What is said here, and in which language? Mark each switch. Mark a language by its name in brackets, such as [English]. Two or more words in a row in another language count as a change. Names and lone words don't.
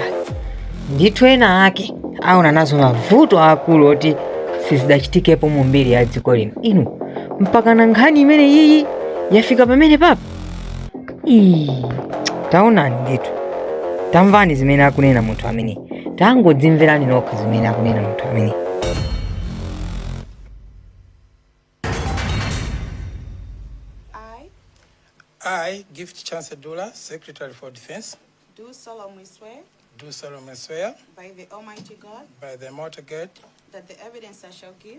[Nyanja] Ndithu ena ake aona nazo mavuto akulu oti sizidachitikepo mu mbiri ya dziko lino. Inu mpaka na nkhani imene iyi yafika pamene papa. Taona ndithu. Tamvani zimene akunena munthu amene. Tangodzimverani nokha zimene akunena munthu amene. [English] I, Gift Chancellor Dula, Secretary for Defense, do solemnly swear by the Almighty God by the Almighty God that the evidence I shall give